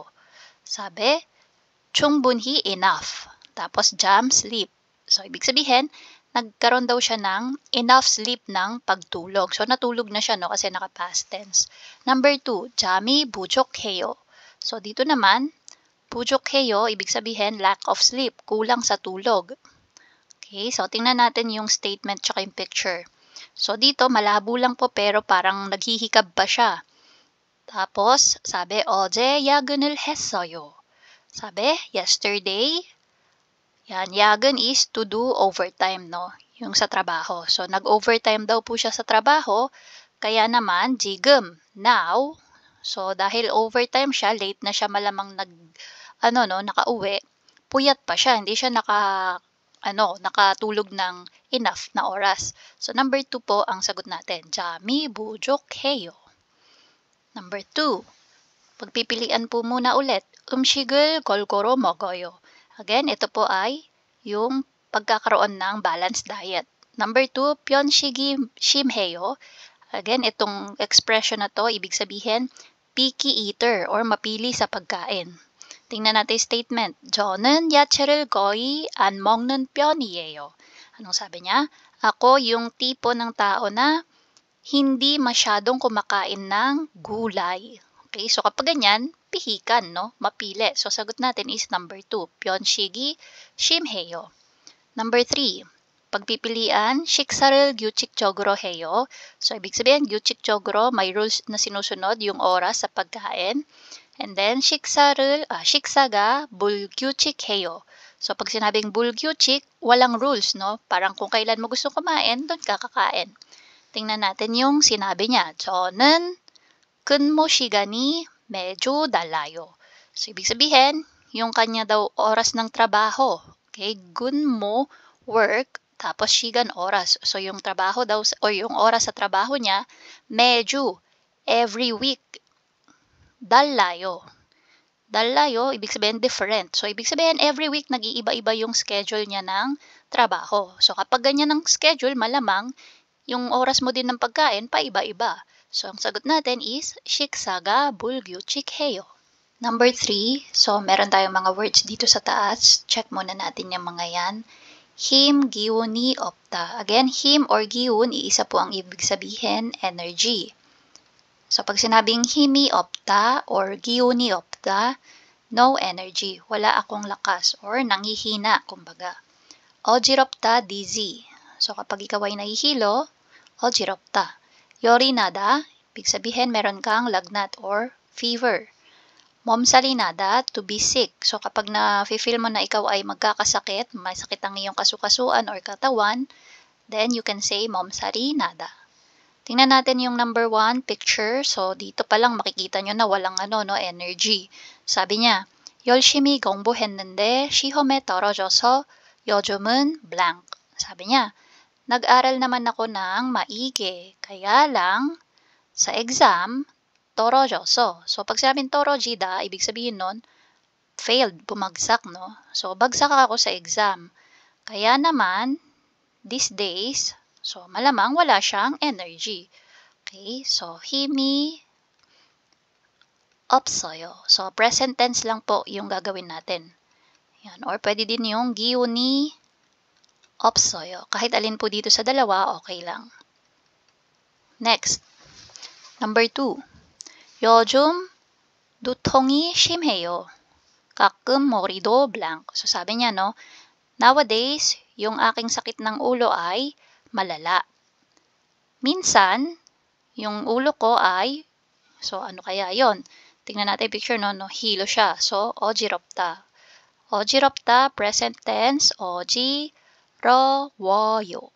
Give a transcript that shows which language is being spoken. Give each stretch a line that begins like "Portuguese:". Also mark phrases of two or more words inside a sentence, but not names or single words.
Filipino: Sabi, 충분히 enough. Tapos, jam, sleep. So, ibig sabihin, nagkaroon daw siya ng
English: enough sleep
Filipino: ng pagtulog. So, natulog na siya, no? Kasi naka-
English: past tense.
Filipino: Number 2,
Korean: 잠이 부족해요.
Filipino: So, dito naman, 부족해요, ibig sabihin,
English: lack of sleep,
Filipino: kulang sa tulog. Okay, so, tingnan natin yung statement tsaka yung picture. So, dito, malabo lang po, pero parang naghihikab pa siya. Tapos, sabi,
Korean: 어제 야근을 했어요.
English: Sabi, yesterday, yan, yagen is to do overtime, no?
Filipino: Yung sa trabaho. So, nag-overtime daw po siya sa trabaho. Kaya naman, 지금, now. So, dahil overtime siya, late na siya malamang nakauwi. Puyat pa siya. Hindi siya nakatulog ng enough na oras. So, number 2 po ang sagot natin.
Korean: 잠이 부족해요.
English: Number 2.
Filipino: Pagpipilian po muna ulit.
Korean: 음식을 골고루 먹어요.
Filipino: Again, ito po ay yung pagkakaroon ng
English: balanced diet. Number 2,
Korean: 편식이 심해요.
Filipino: Again, itong expression na to, ibig sabihin,
English: picky eater
Filipino: or mapili sa pagkain. Tingnan natin yung statement.
Korean: 저는 야채를 거의 안 먹는 편이에요.
Filipino: Anong sabi niya? Ako yung tipo ng tao na hindi masyadong kumakain ng gulay. Okay, so kapag ganyan, pihikan, no? Mapili. So, sagot natin is number 2,
Korean: 편식이 심해요.
Filipino: Number 3, pagpipilian,
Korean: 식사를 규칙적으로 해요.
Filipino: So, ibig sabihin, 규칙적으로, may rules na sinusunod yung oras sa pagkain.
English: And then,
Korean: 식사가 불규칙해요.
Filipino: So, pag sinabing 불규칙, walang rules, no? Parang kung kailan mo gusto kumain, doon ka kakain. Tingnan natin yung sinabi niya.
Korean: 저는 근무 시간이 매주 달라요.
Filipino: So, ibig sabihin, yung kanya daw oras ng trabaho. Okay, gunmo, work, tapos 시간 oras. So, yung trabaho daw, o yung oras sa trabaho niya, medyo,
English: every week.
Korean: 달라요. 달라요,
Filipino: ibig sabihin different. So, ibig sabihin
English: every week
Filipino: nag-iiba-iba yung schedule niya ng trabaho. So, kapag ganyan ang schedule, malamang yung oras mo din ng pagkain, paiba-iba. So, ang sagot natin is
Korean: 식사가 불규칙해요.
Filipino: Number 3, so meron tayong mga words dito sa taas. Check muna natin yung mga yan.
Korean: 힘, 기운이 없다. Again, 힘 or 기운,
Filipino: iisa po ang ibig sabihin, energy. So, pag sinabing
Korean: 힘이 없다 or 기운이 없다,
English: no energy.
Filipino: Wala akong lakas or nanghihina, kumbaga.
Korean: 어지럽다, dizzy.
Filipino: So, kapag ikaw ay nahihilo,
Korean: 어지럽다. 열이 나다,
Filipino: ibig sabihin meron kang lagnat
English: or fever.
Korean: 몸살이 나다,
English: to be sick. So,
Filipino: kapag na-feel mo na ikaw ay magkakasakit, may sakit ang iyong kasukasuan or katawan,
English: then you can say
Korean: 몸살이 나다.
Filipino: Tingnan natin yung number 1 picture. So, dito pa lang makikita nyo na walang energy. Sabi niya,
Korean: 열심히 공부했는데 시험에 떨어져서 요즘은 blank.
Filipino: Sabi niya, nag-aral naman ako ng maigi, kaya lang sa exam, 떨어져서. So, pag sinabing 떨어지다, ibig sabihin nun, failed, bumagsak, no? So, bagsak ako sa exam. Kaya naman,
English: these days,
Filipino: so, malamang wala siyang energy. Okay, so,
Korean: 힘이 없어요.
Filipino: So,
English: present tense
Filipino: lang po yung gagawin natin. Yan. Or pwede din yung
Korean: 기운이 없어요.
Filipino: Kahit alin po dito sa dalawa, okay lang.
English: Next, number 2.
Korean: 요즘 두통이 심해요. 가끔 머리도 blank.
Filipino: So, sabi niya, no, nowadays, yung aking sakit ng ulo ay malala. Minsan, yung ulo ko ay, so ano kaya yon? Tingnan natin yung picture, no, hilo siya. So,
Korean: 어지럽다. 어지럽다,
English: present tense, 어지러워요.